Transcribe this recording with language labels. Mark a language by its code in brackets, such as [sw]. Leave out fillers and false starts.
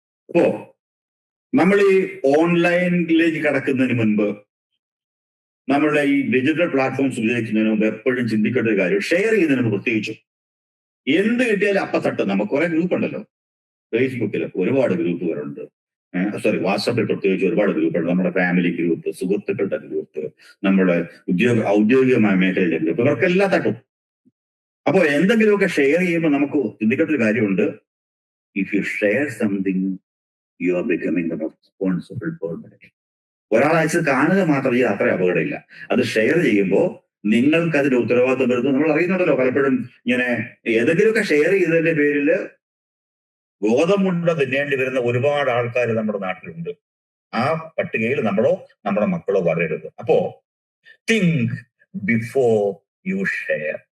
[ml] അപ്പോ നമ്മൾ ഈ ഓൺലൈനിലേക്ക് കടക്കുന്നതിന് മുൻപ്, നമ്മളുടെ ഈ ഡിജിറ്റൽ പ്ലാറ്റ്ഫോംസ് ഉപയോഗിക്കുന്നതിന് മുമ്പ് എപ്പോഴും ചിന്തിക്കേണ്ട ഒരു കാര്യം, ഷെയർ ചെയ്യുന്നതിന് മുമ്പ് പ്രത്യേകിച്ചും എന്ത് കിട്ടിയാലും അപ്പത്തട്ട് നമുക്ക് കുറെ ഗ്രൂപ്പ് ഉണ്ടല്ലോ. ഫേസ്ബുക്കിൽ ഒരുപാട് ഗ്രൂപ്പുകളുണ്ട്, വാട്സാപ്പിൽ പ്രത്യേകിച്ച് ഒരുപാട് ഗ്രൂപ്പുണ്ട്. നമ്മുടെ ഫാമിലി ഗ്രൂപ്പ്, സുഹൃത്തുക്കളുടെ ഗ്രൂപ്പ്, നമ്മുടെ ഔദ്യോഗികമായ മേഖലയിലെ ഗ്രൂപ്പ്, ഇവർക്കെല്ലാം തട്ടും. അപ്പോൾ എന്തെങ്കിലുമൊക്കെ ഷെയർ ചെയ്യുമ്പോൾ നമുക്ക് ചിന്തിക്കേണ്ട ഒരു കാര്യമുണ്ട്. [en] If you share something, you are becoming the responsible for that. [ml] ഒരാൾ അയച്ചത് കാണുക മാത്രം ചെയ്ത് അത്ര അപകടമില്ല. അത് ഷെയർ ചെയ്യുമ്പോൾ നിങ്ങൾക്ക് അതിന്റെ ഉത്തരവാദിത്വം വരുന്നത് നമ്മൾ അറിയുന്നുണ്ടല്ലോ. പലപ്പോഴും ഇങ്ങനെ ഏതെങ്കിലുമൊക്കെ ഷെയർ ചെയ്തതിന്റെ പേരിൽ ഗോതമ്പുണ്ട തിന്നേണ്ടി വരുന്ന ഒരുപാട് ആൾക്കാർ നമ്മുടെ നാട്ടിലുണ്ട്. ആ പട്ടികയിൽ നമ്മളോ നമ്മുടെ മക്കളോ വരരുത്. അപ്പോ [en] Think before you share.